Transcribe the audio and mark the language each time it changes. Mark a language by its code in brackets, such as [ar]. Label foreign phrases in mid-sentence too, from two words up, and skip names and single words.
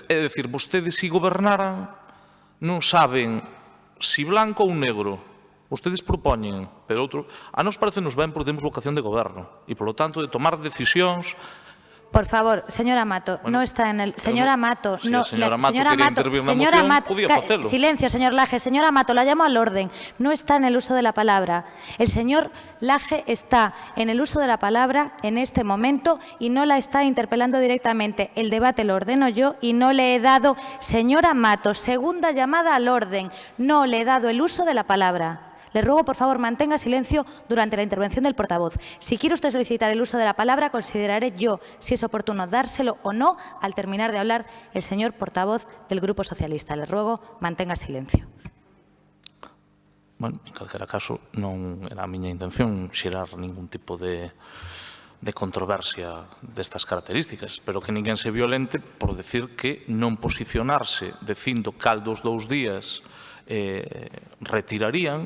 [gl] É dicir, vostedes si gobernaran non saben si blanco ou negro. Vostedes propoñen, pero outro... A nos parecenos ben porque temos vocación de goberno e, polo tanto, de tomar decisións. [es] Por favor, señora Mato, no está en el... Señora Mato, si no... [gl] a señora Mato quería intervir na moción, podía facelo. [es] Silencio, señor Laje. Señora Mato, la llamo al orden. No está en el uso de la palabra. El señor Laje está en el uso de la palabra en este momento y no la está interpelando directamente. El debate lo ordeno yo y no le he dado... Señora Mato, segunda llamada al orden. No le he dado el uso de la palabra. Le ruego, por favor, mantenga silencio durante la intervención del portavoz. Si quiere usted solicitar el uso de la palabra, consideraré yo si es oportuno dárselo o no al terminar de hablar el señor portavoz del Grupo Socialista. Le ruego, mantenga silencio. [gl] Bueno, en calquera caso, non era a miña intención xerar ningún tipo de controversia destas características, pero que ninguén se violente por decir que non posicionarse dicindo cal dos 2 días retirarían.